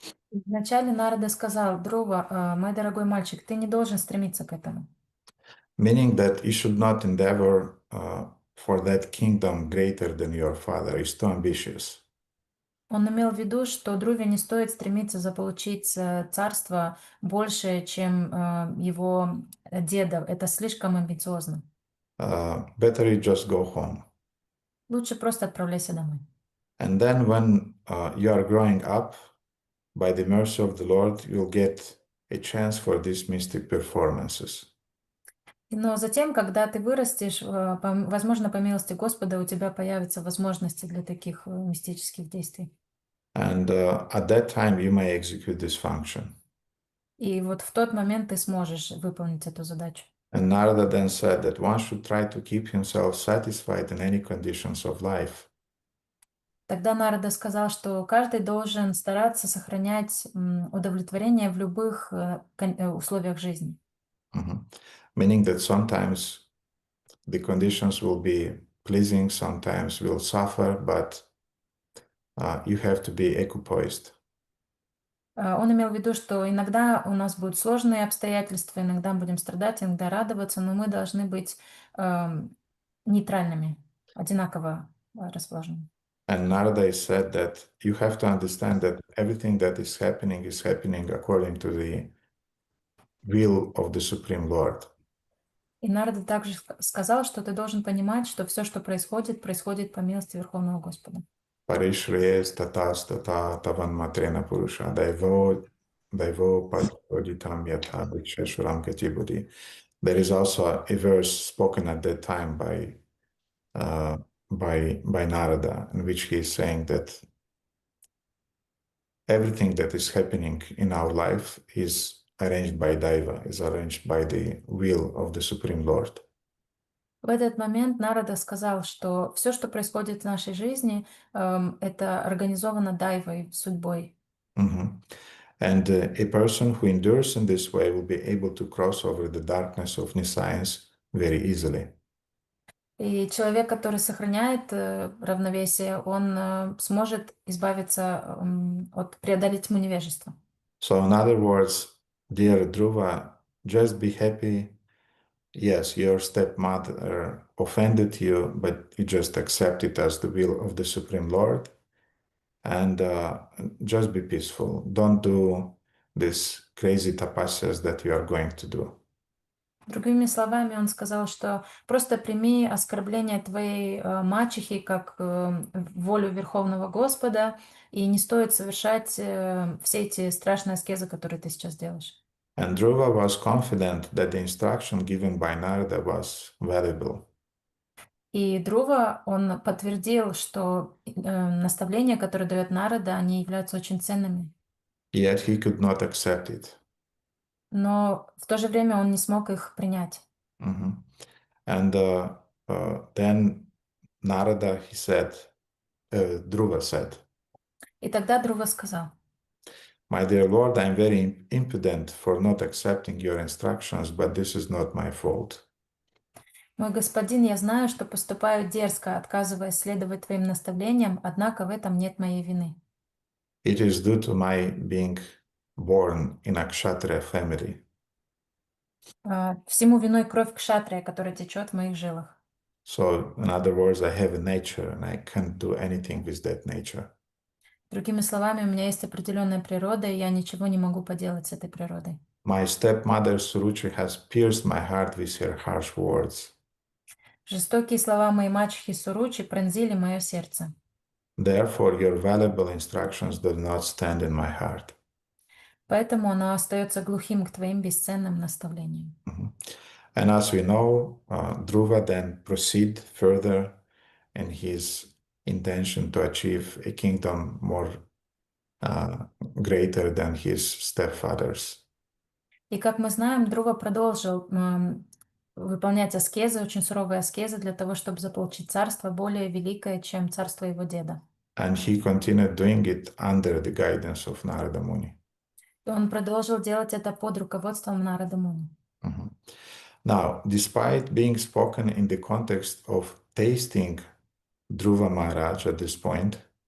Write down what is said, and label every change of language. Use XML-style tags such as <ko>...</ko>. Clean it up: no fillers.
<ru>Вначале Нарада сказал: Друва, мой дорогой мальчик, ты не должен стремиться к этому.</ru> <en>Meaning that you should not endeavor for that kingdom greater than your father. It's too ambitious.</en> <ru>Он имел в виду, что Друве не стоит стремиться заполучить царство больше, чем его деда. Это слишком амбициозно.</ru> <en>Better you just go home.</en> <ru>Лучше просто отправляйся домой.</ru> <en>And then when you are growing up, by the mercy of the Lord, you'll get a chance for these mystic performances.</en> <ru>Но затем, когда ты вырастешь, возможно, по милости Господа, у тебя появятся возможности для таких мистических действий.</ru> <en>And at that time, you may execute this function.</en> <ru>И вот в тот момент ты сможешь выполнить эту задачу.</ru> <en>And Narada then said that one should try to keep himself satisfied in any conditions of life.</en> <ru>Тогда Нарада сказал, что каждый должен стараться сохранять удовлетворение в любых условиях жизни.</ru> <en>Meaning that sometimes the conditions will be pleasing, sometimes will suffer, but you have to be equipoised.</en> <ru>Он имел в виду, что иногда у нас будут сложные обстоятельства, иногда будем страдать, иногда радоваться, но мы должны быть нейтральными, одинаково расположенными.</ru> <en>And Narada said that you have to understand that everything that is happening according to the will of the Supreme Lord.</en> <ru>И Нарада также сказал, что ты должен понимать, что все, что происходит, происходит по милости Верховного Господа.</ru> <sa>Parishrees tatas tata tavan matrena purusha daivo padoditam yatha viksheshuram katibudi.</sa> <en>There is also a verse spoken at that time by Narada, in which he is saying that everything that is happening in our life is arranged by Daiva, is arranged by the will of the Supreme Lord.</en> <ru>В этот момент Нарада сказал, что все, что происходит в нашей жизни, это организовано Дайвой, судьбой.</ru> <en>And a person who endures in this way will be able to cross over the darkness of nescience very easily.</en> <ru>И человек, который сохраняет равновесие, он сможет избавиться преодолеть тьму невежества.</ru> <en>So in other words, dear Dhruva, just be happy Yes, your stepmother offended you, but you just accept it as the will of the Supreme Lord, and just be peaceful. Don't do these crazy tapasyas that you are going to do.</en> <ru>Другими словами, он сказал, что просто прими оскорбление твоей мачехи как волю Верховного Господа, и не стоит совершать все эти страшные аскезы, которые ты сейчас делаешь.</ru> <en>And Dhruva was confident that the instruction given by Narada was valuable.</en> <ru>И Друва, он подтвердил, что наставления, которые дает Нарада, они являются очень ценными.</ru> <en>Yet he could not accept it.</en> <ru>Но в то же время он не смог их принять. Mhm.</ru> <en>And then Narada, he said, Dhruva said,</en> <ru>И тогда Друва сказал:</ru> <en>My dear Lord, I'm very impudent for not accepting your instructions, but this is not my fault.</en> <ru>«Мой господин, я знаю, что поступаю дерзко, отказываясь следовать твоим наставлениям, однако в этом нет моей вины.</ru> <en>It is due to my being born in a Kshatriya family.</en> <ru>Всему виной кровь кшатрия, которая течет в моих жилах».</ru> <en>So, in other words, I have a nature and I can't do anything with that nature.</en> <ru>Другими словами, у меня есть определенная природа, и я ничего не могу поделать с этой природой.</ru> <en>My stepmother Suruchi has pierced my heart with her harsh words.</en> <ru>Жестокие слова моей мачехи Суручи пронзили мое сердце.</ru> <en>Therefore, your valuable instructions do not stand in my heart.</en> <ru>Поэтому оно остается глухим к твоим бесценным наставлениям.</ru> <en>And as we know, Dhruva then proceed further in his intention to achieve a kingdom more greater than his stepfather's.</en> <ru>И как мы знаем, Друва продолжил выполнять аскезы, очень суровые аскезы, для того, чтобы заполучить царство более великое, чем царство его деда.</ru> <en>And he continued doing it under the guidance of Narada Muni.</en> <ru>И он продолжил делать это под руководством Нарады Муни.</ru> <en>Now, despite being spoken in the context of tasting Dhruva Maharaj at this point,</en>